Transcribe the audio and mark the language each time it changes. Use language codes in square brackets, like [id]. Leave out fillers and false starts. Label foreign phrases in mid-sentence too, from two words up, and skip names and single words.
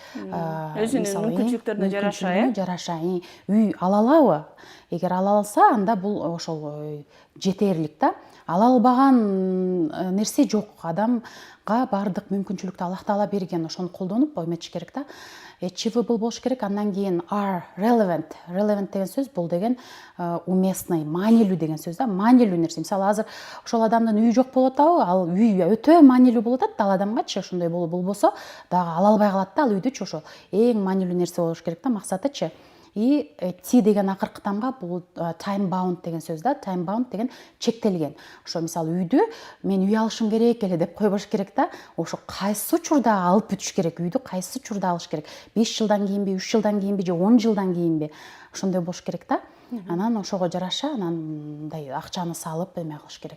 [ky] Өзүнүн мүмкүнчүлүктөрүнө жараша, үй ала алабы? Эгер ала алса, анда бул ошол жетерлик да. Ала албаган нерсе жок. Адамга баардык мүмкүнчүлүктү Аллах Таала берген, ошону колдонуп эметиш керек да. Achievable болуш керек. Андан кийин R, relevant. Relevant деген сөз бул деген уместный, маанилүү деген сөз да. Маанилүү нерсе. Мисалы, азыр ошол адамдын үйү жок болуп атабы, ал үй өтө маанилүү болуп атат ал адамгачы. Ошондой болбосо дагы ала албай калат да ал үйдүчү. Ошол эң маанилүү нерсе болуш керек да, максатычы. И T деген акыркы тамга бул [en] time bound [ky] деген сөз да. [en] Time bound [ky] деген чектелген. Ошо мисалы үйдү мен үй алышым керек эле деп койбош керек да. Ошо кайсы учурда алып бүтүш керек, үйдү кайсы учурда алыш керек? 5 жылдан кийинби, 3 жылдан кийинби же 10 жылдан кийинби? Ошондой болуш керек да. Анан ошого жараша анан мындай акчаны салып эме кылыш керек.